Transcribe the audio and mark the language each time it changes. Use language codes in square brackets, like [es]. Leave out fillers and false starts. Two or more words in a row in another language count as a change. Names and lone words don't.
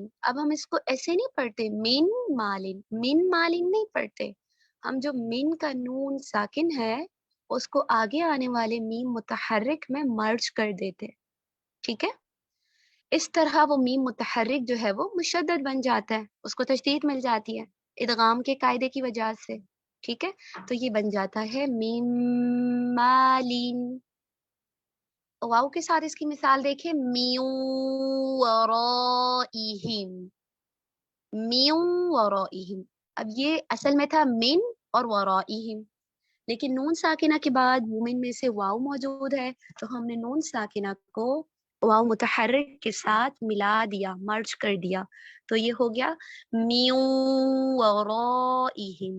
[ur] اب ہم اس کو ایسے نہیں پڑھتے [ar] من مالن، من مالن [ur] نہیں پڑھتے، ہم جو من کا نون ساکن ہے اس کو آگے آنے والے میم متحرک میں مرج کر دیتے. ٹھیک ہے، اس طرح وہ میم متحرک جو ہے وہ مشدد بن جاتا ہے، اس کو تشدید مل جاتی ہے ادغام کے قاعدے کی وجہ سے. ٹھیک ہے، تو یہ بن جاتا ہے [ar] میم مالین. [ur] واو کے ساتھ اس کی مثال دیکھیں, [ar] من ورائهم، من ورائهم. [ur] اب یہ اصل میں تھا من اور ورائهم، لیکن نون ساکنہ کے بعد مومن میں سے واو موجود ہے، تو ہم نے نون ساکنہ کو واو متحرک کے ساتھ ملا دیا، مرج کر دیا، تو یہ ہو گیا [ar] من ورائهم.